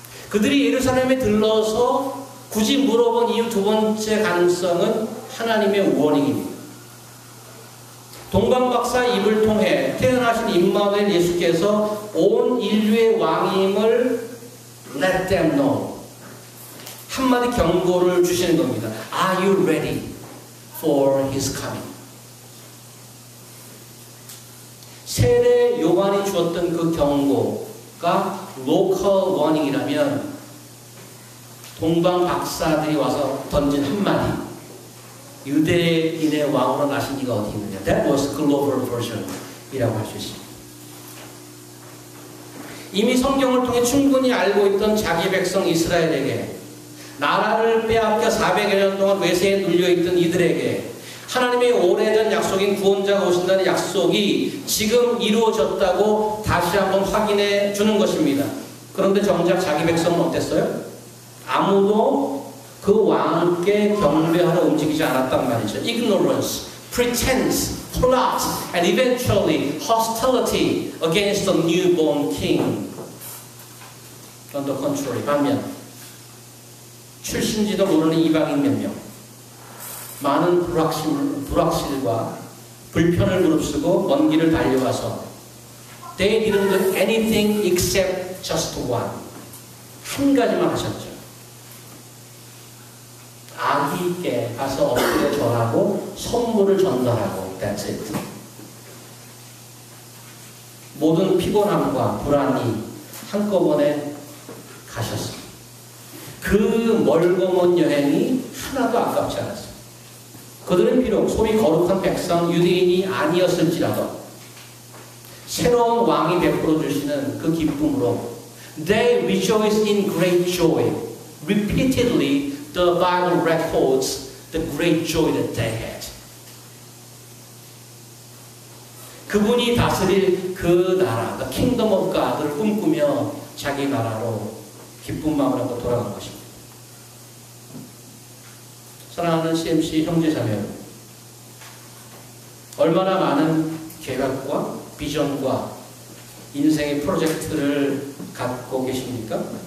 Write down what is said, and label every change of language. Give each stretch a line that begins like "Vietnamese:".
Korean: 그들이 예루살렘에 들러서 굳이 물어본 이유 두 번째 가능성은 하나님의 워닝입니다. 동방박사 입을 통해 태어나신 임마누엘 예수께서 온 인류의 왕임을
English: let them know.
Korean: 한마디 경고를 주시는 겁니다.
English: Are you ready for his coming?
Korean: 세례 요한이 주었던 그 경고가
English: local warning
Korean: 이라면 동방 박사들이 와서 던진 한마디, 유대인의 왕으로 나신 이가 어디 있느냐.
English: That was global version
Korean: 이라고 할 수 있습니다. 이미 성경을 통해 충분히 알고 있던 자기 백성 이스라엘에게, 나라를 빼앗겨 400여 년 동안 외세에 눌려있던 이들에게 하나님의 오래전 약속인 구원자가 오신다는 약속이 지금 이루어졌다고 다시 한번 확인해 주는 것입니다. 그런데 정작 자기 백성은 어땠어요? 아무도 그 왕께 경배하러 움직이지 않았단 말이죠.
English: Ignorance, pretense, plot, and eventually hostility against the newborn king. On the contrary,
Korean: 반면 출신지도 모르는 이방인 몇 명, 많은 불확실과 불편을 무릅쓰고 먼 길을 달려와서
English: They didn't do anything except just one.
Korean: 한 가지만 하셨죠. 아기께 가서 엎드려 절하고 선물을 전달하고
English: That's it.
Korean: 모든 피곤함과 불안이 한꺼번에 가셨습니다. 그 멀고 먼 여행이 하나도 아깝지 않았습니다. 그들은 비록 소위 거룩한 백성 유대인이 아니었을지라도 새로운 왕이 베풀어 주시는 그 기쁨으로
English: They rejoiced in great joy. Repeatedly the Bible records the great joy that they had.
Korean: 그분이 다스릴 그 나라,
English: the kingdom of God
Korean: 을 꿈꾸며 자기 나라로 기쁜 마음을 갖고 돌아간 것입니다. 사랑하는 CMC 형제자매 여러분, 얼마나 많은 계획과 비전과 인생의 프로젝트를 갖고 계십니까?